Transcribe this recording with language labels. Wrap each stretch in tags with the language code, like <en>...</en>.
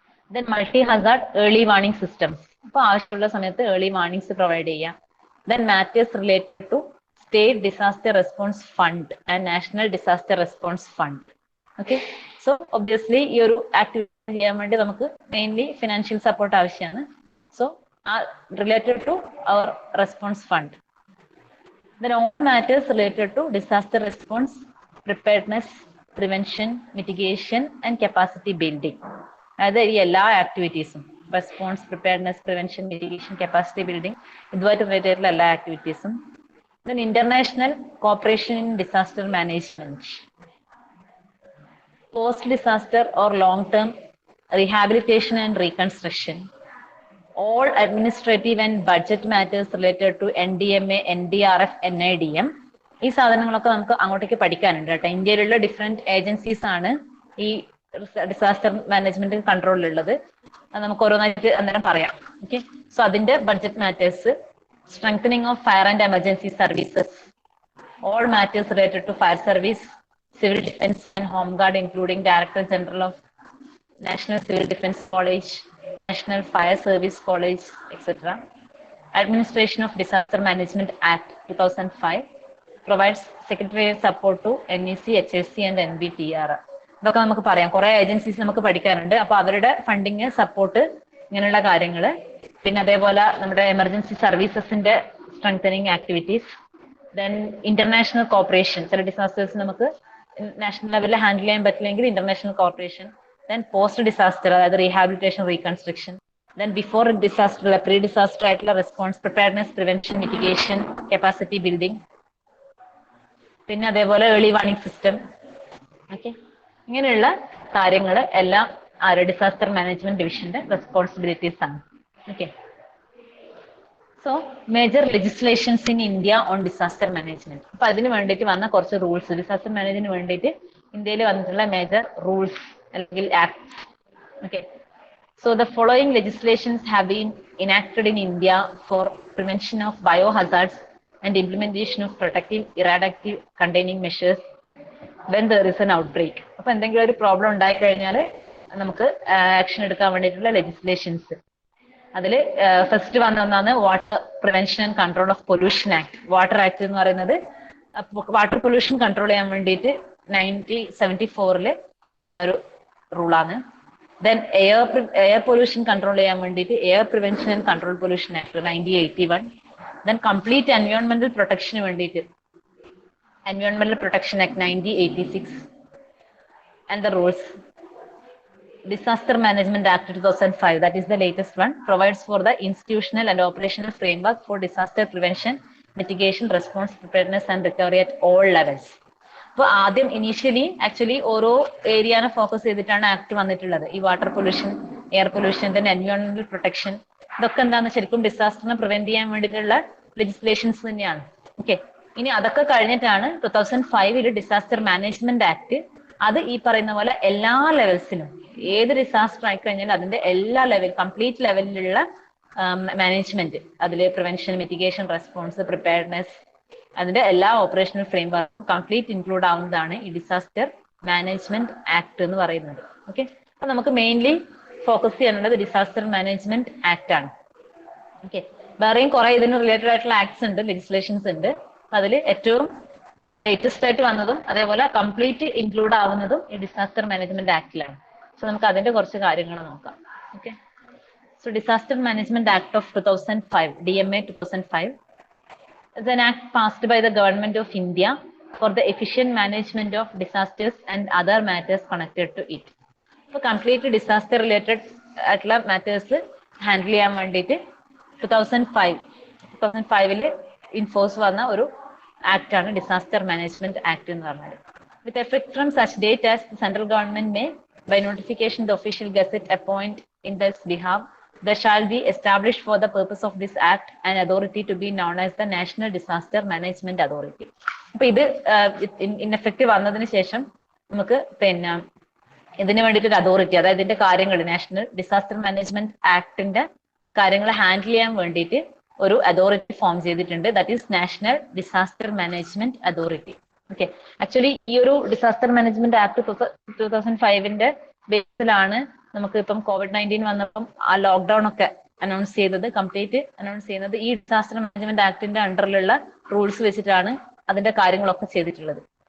<en>then multi hazard early warning systems,</en> <ml>അപ്പൊ ആവശ്യമുള്ള സമയത്ത് ഏർലി വാർണിംഗ്സ് പ്രൊവൈഡ് ചെയ്യാം.</ml> <en>Then matters related to state disaster response fund and national disaster response fund.</en> <ml>Okay, so obviously ഈ ഒരു activity ചെയ്യാൻ വേണ്ടി നമുക്ക് മെയിൻലി ഫിനാൻഷ്യൽ സപ്പോർട്ട് ആവശ്യമാണ്.</ml> <en>So related to our response fund. Then all matters related to disaster response, preparedness, prevention, mitigation and capacity building.</en> <ml>അതായത് ഈ എല്ലാ ആക്ടിവിറ്റീസും, response, preparedness, prevention, mitigation, capacity building, ഇതുമായിട്ട് റിലേറ്റഡ് ആയിട്ടുള്ള എല്ലാ ആക്ടിവിറ്റീസും.</ml> <en>Then international cooperation in disaster management, post disaster or long term rehabilitation and reconstruction, all administrative and budget matters related to NDMA, NDRF, NIDM.</en> <ml>ഈ സാധനങ്ങളൊക്കെ നമുക്ക് അങ്ങോട്ടേക്ക് പഠിക്കാനുണ്ട് കേട്ടോ. ഇന്ത്യയിലുള്ള ഡിഫറെന്റ് ഏജൻസീസ് ആണ് ഈ ഡിസാസ്റ്റർ മാനേജ്മെന്റ് കൺട്രോളിലുള്ളത്. അത് നമുക്ക് ഓരോന്നായിട്ട് അന്നേരം പറയാം.</ml> <en>Okay, so അതിന്റെ budget matters, strengthening of fire and emergency services, all matters related to fire service, civil defense and home guard including Director General of National Civil Defense College, National Fire Service College, etc. Administration of Disaster Management Act 2005 provides secretarial support to NEC, HSC and NBTR.</en> <ml>ഇതൊക്കെ നമുക്ക് പറയാം. കുറെ agencies നമുക്ക് പഠിക്കാനുണ്ട്. അപ്പൊ അവരുടെ funding, support, ഇങ്ങനെയുള്ള കാര്യങ്ങൾ. പിന്നെ അതേപോലെ നമ്മുടെ emergency സർവീസസിന്റെ strengthening activities. Then international corporation, ചില ഡിസാസ്റ്റേഴ്സ് നമുക്ക് നാഷണൽ ലെവലിൽ ഹാൻഡിൽ ചെയ്യാൻ പറ്റില്ലെങ്കിൽ international corporation.</ml> <en>Then post disaster,</en> <ml>അതായത് rehabilitation, reconstruction.</ml> <en>Then before disaster,</en> <ml>pre disaster ആയിട്ടുള്ള response, preparedness, prevention, mitigation, capacity building. പിന്നെ അതേപോലെ ഏർലി വാർണിംഗ് സിസ്റ്റം. ഓക്കെ, ഇങ്ങനെയുള്ള കാര്യങ്ങൾ എല്ലാം ഡിസാസ്റ്റർ മാനേജ്മെന്റ് ഡിവിഷന്റെ റെസ്പോൺസിബിലിറ്റീസ് ആണ്.</ml> <en>Okay, so major legislations in India on disaster management.</en> <ml>അപ്പൊ അതിന് വേണ്ടിയിട്ട് വന്ന കുറച്ച് റൂൾസ്, ഡിസാസ്റ്റർ മാനേജ്മെന്റിന് വേണ്ടിയിട്ട് ഇന്ത്യയിൽ വന്നിട്ടുള്ള മേജർ റൂൾസ് അല്ലെങ്കിൽ acts.</ml> <en>Okay, so the following legislations have been enacted in India for prevention of biohazards and implementation of protective, eradicative, containing measures when there is an outbreak.</en> <ml>അപ്പൊ എന്തെങ്കിലും ഒരു problem ഉണ്ടായി കഴിഞ്ഞാൽ നമുക്ക് ആക്ഷൻ എടുക്കാൻ വേണ്ടിയിട്ടുള്ള legislations. അതിൽ ഫസ്റ്റ് വന്ന ഒന്നാണ് water prevention and control of pollution act. Water act എന്ന് പറയുന്നത് വാട്ടർ പൊല്യൂഷൻ കൺട്രോൾ ചെയ്യാൻ വേണ്ടിയിട്ട് 1974 ഒരു റൂളാണ്. ദെൻ എയർ പൊല്യൂഷൻ കൺട്രോൾ ചെയ്യാൻ വേണ്ടിയിട്ട് air prevention and control pollution act 1981. Then complete എൻവയോൺമെന്റൽ പ്രൊട്ടക്ഷന് വേണ്ടിയിട്ട് എൻവയോൺമെന്റൽ protection act 1986.</ml> <en>And the rules Disaster Management Act 2005, that is the latest one, provides for the institutional and operational framework for disaster prevention, mitigation, response, preparedness and recovery at all levels.</en> <ml>അപ്പോൾ ആദ്യം initially actually ഓരോ ഏരിയനെ focus ചെയ്തിട്ടാണ് act വന്നിട്ടുള്ളത്. ഈ water pollution, air pollution, then എൻവയോൺമെന്റൽ protection, ഇതൊക്കെ എന്താണ് ശരിക്കും ഡിസാസ്റ്ററിനെ prevent ചെയ്യാൻ വേണ്ടിയിട്ടുള്ള ലെജിസ്ലേഷൻസ് തന്നെയാണ്. ഓക്കെ, ഇനി അതൊക്കെ കഴിഞ്ഞിട്ടാണ് 2005 ഡിസാസ്റ്റർ മാനേജ്മെന്റ് ആക്ട്. അത് ഈ പറയുന്ന പോലെ എല്ലാ ലെവൽസിലും ഏത് ഡിസാസ്റ്റർ ആയിക്കഴിഞ്ഞാലും അതിന്റെ എല്ലാ കംപ്ലീറ്റ് ലെവലിലുള്ള മാനേജ്മെന്റ്, അതിൽ പ്രിവെൻഷൻ, മിറ്റിഗേഷൻ, റെസ്പോൺസ്, പ്രിപ്പയർനെസ്, അതിന്റെ എല്ലാ ഓപ്പറേഷണൽ ഫ്രെയിം വർക്കും കംപ്ലീറ്റ് ഇൻക്ലൂഡ് ആവുന്നതാണ് ഈ ഡിസാസ്റ്റർ മാനേജ്മെന്റ് ആക്ട് എന്ന് പറയുന്നത്. ഓക്കെ, അപ്പൊ നമുക്ക് മെയിൻലി ഫോക്കസ് ചെയ്യാനുള്ളത് ഡിസാസ്റ്റർ മാനേജ്മെന്റ് ആക്ട് ആണ്. ഓക്കെ, വേറെയും കുറെ ഇതിന് റിലേറ്റഡ് ആയിട്ടുള്ള ആക്ട്സ് ഉണ്ട്, ലെജിസ്ലേഷൻസ് ഉണ്ട്. അതിൽ ഏറ്റവും ലേറ്റസ്റ്റ് ആയിട്ട് വന്നതും അതേപോലെ കംപ്ലീറ്റ് ഇൻക്ലൂഡ് ആവുന്നതും ഈ ഡിസാസ്റ്റർ മാനേജ്മെന്റ് ആക്ടിലാണ്. സോ നമുക്ക് അതിന്റെ കുറച്ച് കാര്യങ്ങൾ നോക്കാം.</ml> <en>Okay, so disaster management act of 2005, DMA 2005 is an act passed by the government of India for the efficient management of disasters and other matters connected to it. So complete disaster related</en> <ml>ആയിട്ടുള്ള matters handle ചെയ്യാൻ വേണ്ടിയിട്ട് 2005 enforce വന്ന ഒരു act ആണ് disaster management act എന്ന് പറഞ്ഞത്.</ml> <en>With effect from such date as central government may by notification the official gazette appoint in this behalf there shall be established for the purpose of this act an authority to be known as the National Disaster Management Authority.</en> <ml>അപ്പൊ ഇത് ineffective വന്നതിന് ശേഷം നമുക്ക് പിന്നെ ഇതിന് വേണ്ടിയിട്ട് ഒരു authority, അതായത് ഇതിന്റെ കാര്യങ്ങൾ നാഷണൽ ഡിസാസ്റ്റർ മാനേജ്മെന്റ് ആക്ടിന്റെ കാര്യങ്ങൾ ഹാൻഡിൽ ചെയ്യാൻ വേണ്ടിയിട്ട് ഒരു അതോറിറ്റി ഫോം ചെയ്തിട്ടുണ്ട്. That is national disaster management authority. Okay, actually ഈ ഒരു ഡിസാസ്റ്റർ മാനേജ്മെന്റ് ആക്ട് 2005 ബേസിലാണ് നമുക്ക് ഇപ്പം COVID-19 വന്നപ്പം ആ ലോക്ക്ഡൌൺ ഒക്കെ അനൗൺസ് ചെയ്തത്, കംപ്ലീറ്റ് അനൗൺസ് ചെയ്യുന്നത് ഈ ഡിസാസ്റ്റർ മാനേജ്മെന്റ് ആക്ടിന്റെ അണ്ടറിലുള്ള റൂൾസ് വെച്ചിട്ടാണ് അതിന്റെ കാര്യങ്ങളൊക്കെ ചെയ്തിട്ടുള്ളത്.</ml>